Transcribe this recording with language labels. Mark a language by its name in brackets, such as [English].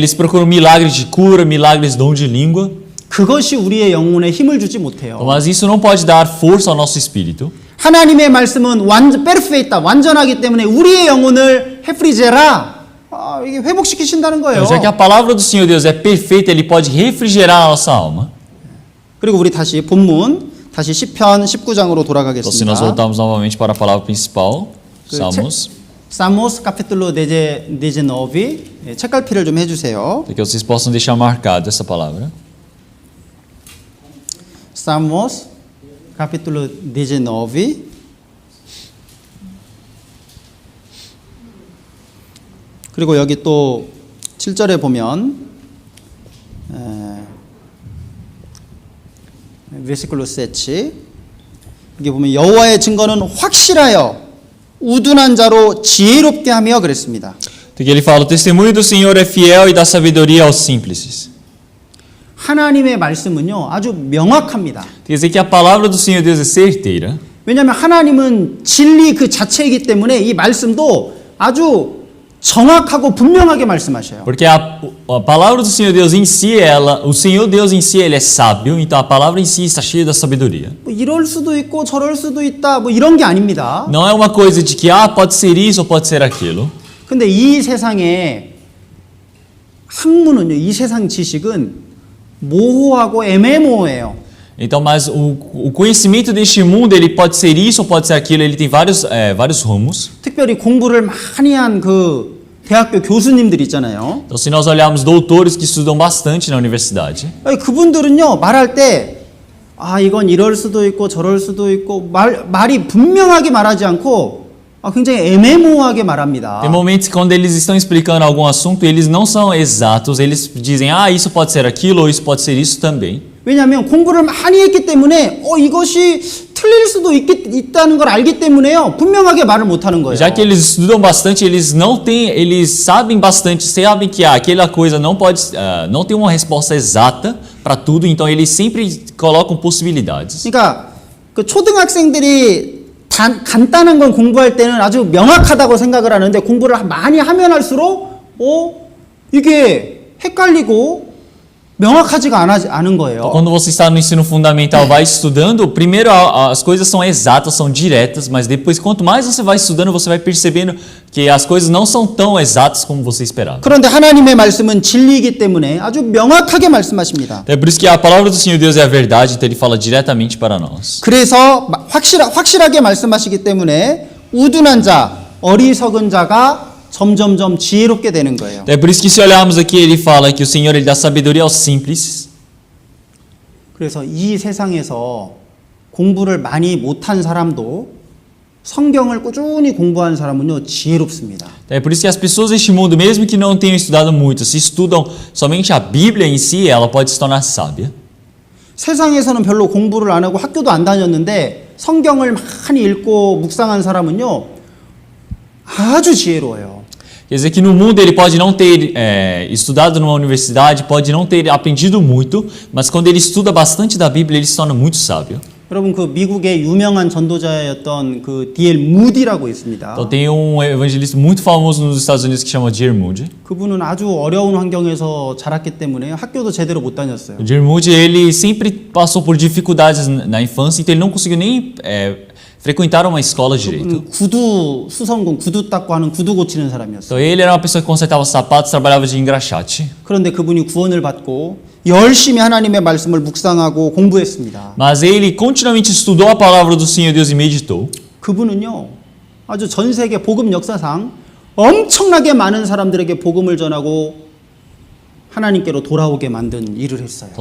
[Portuguese] Eles procuram milagres de cura, milagres dom de língua. [Korean] 그것이 우리의 영혼에 힘을 주지 못해요. [Portuguese] Mas isso não pode dar força ao nosso espírito. [Korean] 하나님의 말씀은 [Portuguese] 페르페이타 [Korean] 완전하기 때문에 우리의 영혼을 [Portuguese] 헤프리제라 [Korean] 이게 회복시키신다는 거예요. [Portuguese] Já que a palavra do Senhor Deus é perfeita, ele pode refrigerar a nossa alma. [Korean] 그리고 우리 다시 본문 다시 시편 19장으로 돌아가겠습니다. [Portuguese] Então, se nós voltarmos novamente para a palavra principal, Salmos. Salmos capítulo 19. [Korean] 책갈피를 좀 해주세요. [Portuguese] Para que vocês possam deixar marcado essa palavra. Salmos capítulo 19. [Korean] 그리고 여기 또 7절에 보면 [Portuguese] versículo 7 [Korean] 여기 보면 여호와의 증거는 확실하여 우둔한 자로 지혜롭게 하며 그랬습니다. [Portuguese] Porque ele fala, o testemunho do Senhor é fiel e dá sabedoria aos simples. [Korean] 하나님의 말씀은요 아주 명확합니다. [Portuguese] Quer dizer que a palavra do Senhor Deus é certeira. [Korean] 왜냐하면 하나님은 진리 그 자체이기 때문에 이 말씀도 아주 정확하고 분명하게 말씀하셔요. [Portuguese] Porque a palavra do Senhor Deus em si, o Senhor Deus em si, ele é sábio, então a palavra em si está cheia da sabedoria. [Korean] 뭐 이럴 수도 있고 저럴 수도 있다 뭐 이런 게 아닙니다. [Portuguese] Não é uma coisa de que pode ser isso ou pode ser aquilo. [Korean] 근데 이 세상의 학문은요, 이 세상 지식은 모호하고 애매모호해요. [Portuguese] Então, mas o conhecimento deste mundo, ele pode ser isso ou pode ser aquilo, ele tem vários rumos. [Korean] 특별히 공부를 많이 한 그 대학교 교수님들 있잖아요. [Portuguese] Então, se nós olharmos doutores que estudam bastante na universidade, [Korean] 그분들은요, 말할 때 이건 이럴 수도 있고 저럴 수도 있고 말이 분명하게 말하지 않고 굉장히 애매모호하게 말합니다. [Portuguese] tem momentos que quando eles estão explicando algum assunto, eles não são exatos, eles dizem, isso pode ser aquilo ou isso pode ser isso também. [Korean] 왜냐하면 공부를 많이 했기 때문에 이것이 틀릴 수도 있다는 걸 알기 때문에요. 분명하게 말을 못 하는 거예요. [Portuguese] Já que eles estudam bastante, eles sabem bastante, sabem que aquela coisa não tem uma resposta exata para tudo, então eles sempre colocam possibilidades. [Korean] 그러니까 그 초등학생들이 간단한 건 공부할 때는 아주 명확하다고 생각을 하는데 공부를 많이 하면 할수록 이게 헷갈리고 명확하지가 않은 거예요. [Portuguese] Quando você está no ensino fundamental, vai estudando, primeiro as coisas são exatas, são diretas, mas depois quanto mais você vai estudando, você vai percebendo que as coisas não são tão exatas como você esperava. [Korean] 그런데 하나님의 말씀은 진리이기 때문에 아주 명확하게 말씀하십니다. [Portuguese] É por isso que a palavra do Senhor Deus é a verdade, então ele fala diretamente para nós. [Korean] 그래서 확실하게 말씀하시기 때문에 우둔한 자, 어리석은 자가 점점점 지혜롭게 되는 거예요. [Portuguese] É por isso que se olharmos aqui, ele fala que o Senhor ele dá sabedoria aos simples. [Korean] 그래서 이 세상에서 공부를 많이 못한 사람도 성경을 꾸준히 공부한 사람은요 지혜롭습니다. [Portuguese] É por isso que as pessoas deste mundo, mesmo que não tenham estudado muito, se estudam somente a Bíblia em si, ela pode se tornar sábia. [Korean] 세상에서는 별로 공부를 안 하고 학교도 안 다녔는데 성경을 많이 읽고 묵상한 사람은요 아주 지혜로워요. [Portuguese] Quer dizer que no mundo ele pode não ter estudado numa universidade, pode não ter aprendido muito, mas quando ele estuda bastante da Bíblia, ele se torna muito sábio. [Korean] 여러분 그 미국의 유명한 전도자였던 그 D.L. 무디라고 있습니다. [Portuguese] Então tem evangelista muito famoso nos Estados Unidos que chama D.L. Moody. [Korean] 그분은 아주 어려운 환경에서 자랐기 때문에 학교도 제대로 못 다녔어요. [Portuguese] O D.L. Moody ele sempre passou por dificuldades na infância, então ele não conseguiu nem frequentar uma escola direito. [Korean] 구두 수선공 구두 닦고 하는 구두 고치는 사람이었어요. [Portuguese] Então ele era uma pessoa que consertava sapatos, trabalhava de engraxate. [Korean] 그런데 그분이 구원을 받고 열심히 하나님의 말씀을 묵상하고 공부했습니다. [Portuguese] Mas ele continuamente estudou a palavra do Senhor Deus e meditou. [Korean] 그분은요 아주 전 세계 복음 역사상 엄청나게 많은 사람들에게 복음을 전하고 하나님께로 돌아오게 만든 일을 했어요.